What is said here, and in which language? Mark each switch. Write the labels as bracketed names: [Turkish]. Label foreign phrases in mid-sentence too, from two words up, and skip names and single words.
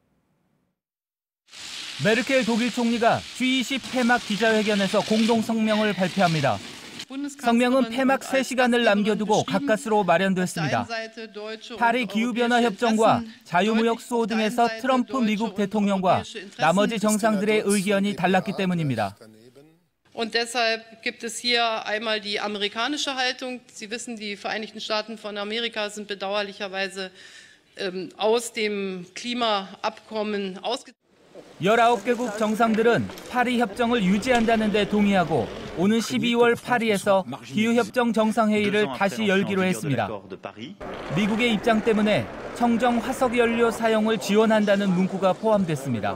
[Korean] 메르켈 독일 총리가 G20 폐막 기자회견에서 공동 성명을 발표합니다. 성명은 폐막 3시간을 남겨두고 가까스로 마련됐습니다. 파리 기후변화 협정과 자유무역 수호 등에서 트럼프 미국 대통령과 나머지 정상들의 의견이 달랐기 때문입니다. [German] Und deshalb gibt es hier einmal die amerikanische Haltung. Sie wissen, die Vereinigten Staaten von Amerika sind bedauerlicherweise aus dem Klimaabkommen ausgetreten. [Korean] 19개국 정상들은 파리 협정을 유지한다는 데 동의하고 오는 12월 파리에서 기후협정 정상회의를 다시 열기로 했습니다. 미국의 입장 때문에 청정 화석연료 사용을 지원한다는 문구가 포함됐습니다.